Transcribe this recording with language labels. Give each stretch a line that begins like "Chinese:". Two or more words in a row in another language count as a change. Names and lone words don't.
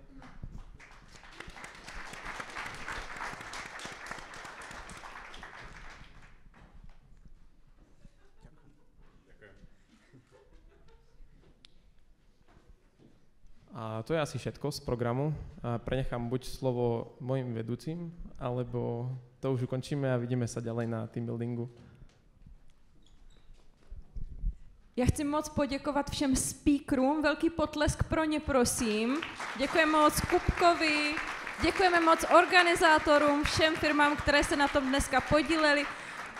Slovak: A to je asi všetko z programu. Prenechám buď slovo mojim vedúcim, alebo to už ukončíme a vidíme sa ďalej na
English: team buildingu.
Czech: Já chci moc poděkovat všem speakerům, velký potlesk pro ně, prosím. Děkujeme moc Kupkovi, děkujeme moc organizátorům, všem firmám, které se na tom dneska podíleli.